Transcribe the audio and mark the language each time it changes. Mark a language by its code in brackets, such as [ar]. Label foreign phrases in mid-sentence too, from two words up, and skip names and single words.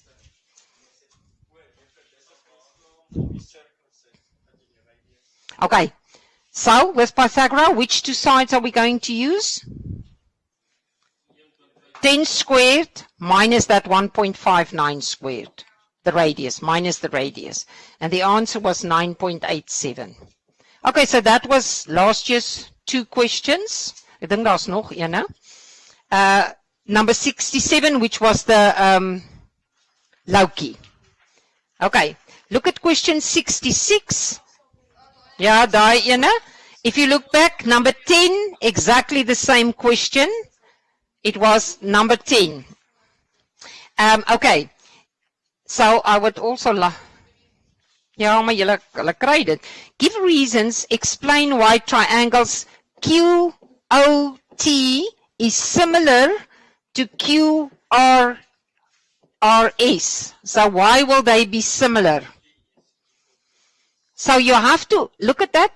[en] Okay, so with Pythagoras, which two sides are we going to use? 10 squared minus that 1.59 squared. The radius, minus the radius. And the answer was 9.87. Okay, so that was last year's 2 questions. I think there's [af] nog een. [en] Number 67, which was the Lauki. Okay, look at question 66. Yeah, [af] daai ene. [en] If you look back, number 10, exactly the same question. It was number 10. Okay, so I would also [af] ja, maar julle kry dit. [en] Give reasons, explain why triangles QOT is similar to QRRS. So why will they be similar? So you have to look at that.